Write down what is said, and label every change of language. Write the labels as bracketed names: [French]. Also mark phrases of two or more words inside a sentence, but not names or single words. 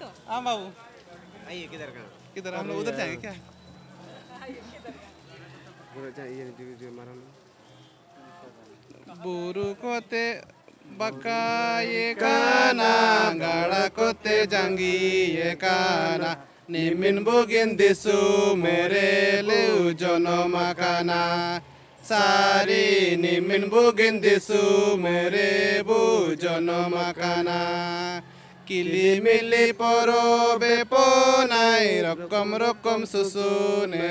[Hindi] हाँ बाबू, आइए। किधर हम लोग उधर जाएंगे क्या? [Santali] बुरु कोते बका ये काना, गाड़ा कोते जंगी ये काना, निमिन बुगिन दिसु मेरे लिउ जोनो मकाना, सारी निमिन बुगिन दिसु मेरे बु जोनो मकाना, किली मिली परो बेपो नाई रकम रकम सुसु ने